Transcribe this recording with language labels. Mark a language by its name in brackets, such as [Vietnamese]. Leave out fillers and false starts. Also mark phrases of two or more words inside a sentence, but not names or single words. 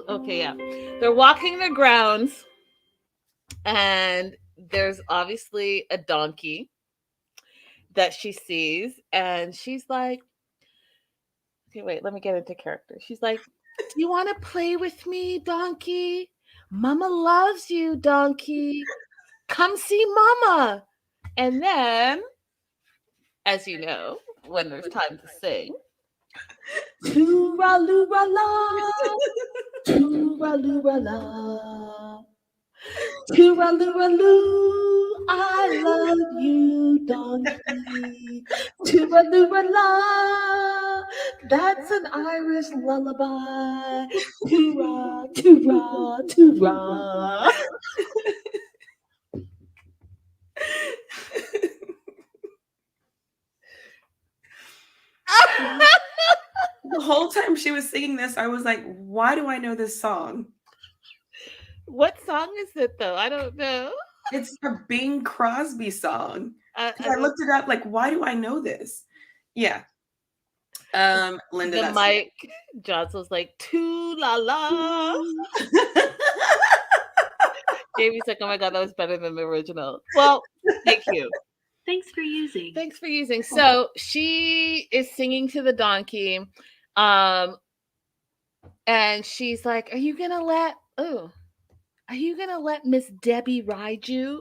[English] Okay, yeah, they're walking the grounds, and there's obviously a donkey that she sees, and she's like, "Okay, wait, let me get into character." She's like, "Do you want to play with me, donkey? Mama loves you, donkey. Come see Mama. And then, as you know, when there's time to sing, tooraloo-la, tooraloo-la, tooraloo-loo, I love you, donkey. Tooraloo-la, that's an Irish lullaby. Toora, toora, toora. The whole time she was singing this, I was like, why do I know this song? What song is it though? I don't know. It's a Bing Crosby song. I looked it up, like, why do I know this? Yeah. Linda, the that's mic. John's was like, too la la. Jamie's like, oh my God, that was better than the original. Well, thank you. Thanks for using. Thanks for using. So she is singing to the donkey. And she's like, are you gonna let Miss Debbie ride you?